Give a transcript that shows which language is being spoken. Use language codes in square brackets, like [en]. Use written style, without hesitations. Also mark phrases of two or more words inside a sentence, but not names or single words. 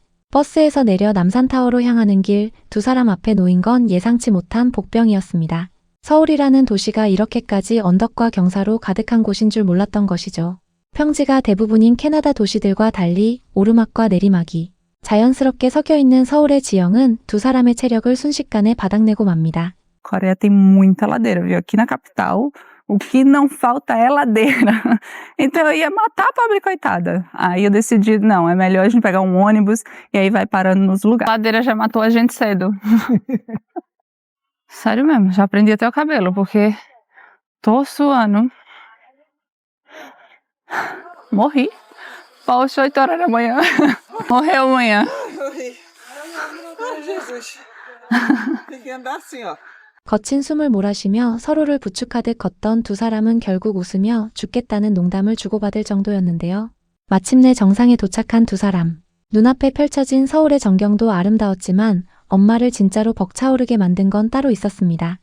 [ko] 버스에서 내려 남산타워로 향하는 길, 두 사람 앞에 놓인 건 예상치 못한 복병이었습니다. 서울이라는 도시가 이렇게까지 언덕과 경사로 가득한 곳인 줄 몰랐던 것이죠. 평지가 대부분인 캐나다 도시들과 달리 오르막과 내리막이 자연스럽게 섞여 있는 서울의 지형은 두 사람의 체력을 순식간에 바닥내고 맙니다. [pt] Coreia tem muita ladeira, viu? Aqui na capital, o que não falta é ladeira. Então eu ia matar a pobre coitada. Aí eu decidi, não, é melhor a gente pegar um ônibus e aí vai parando nos lugares. A ladeira já matou a gente cedo. Sério mesmo, já prendi até o cabelo, porque tô suando. Morri. Poxa, 8 horas da manhã. Morreu amanhã. Morri. Ai, Jesus. Tem que andar assim, ó. [ko] 거친 숨을 몰아쉬며 서로를 부축하듯 걷던 두 사람은 결국 웃으며 죽겠다는 농담을 주고받을 정도였는데요. 마침내 정상에 도착한 두 사람. 눈앞에 펼쳐진 서울의 전경도 아름다웠지만 엄마를 진짜로 벅차오르게 만든 건 따로 있었습니다.